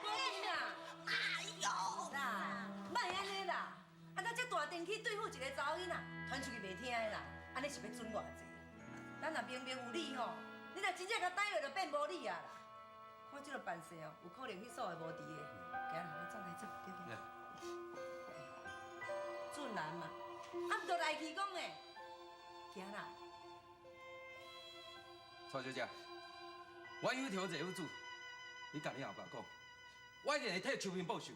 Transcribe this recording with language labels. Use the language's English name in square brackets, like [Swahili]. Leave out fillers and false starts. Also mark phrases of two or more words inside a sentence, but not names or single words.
[Min Nan Chinese] 哎呦！啦，莫安尼啦，啊，咱这大电器对付一个查某囡仔，传出去袂听的啦，安尼是要准偌济？咱若明明有理吼，你若真正甲逮落，就变无理啊啦。看这个办事哦，有可能去锁的无伫的。行啦，咱走来走，对。俊男嘛，啊，毋着来去讲的，行啦。蔡小姐，我有条罪有主，你甲你阿爸讲，我一定会替秋萍报仇。